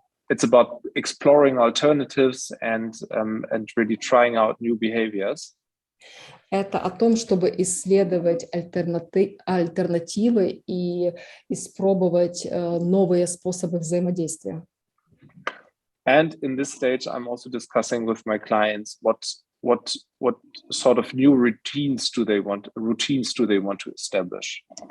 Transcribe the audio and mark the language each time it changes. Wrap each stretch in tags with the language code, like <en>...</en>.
<en>It's about exploring alternatives and really trying out new behaviors.</en> <ru>Это о том, чтобы исследовать альтернативы и испробовать новые способы взаимодействия.</ru> <en>And in this stage, I'm also discussing with my clients what sort of new routines do they want to establish.</en>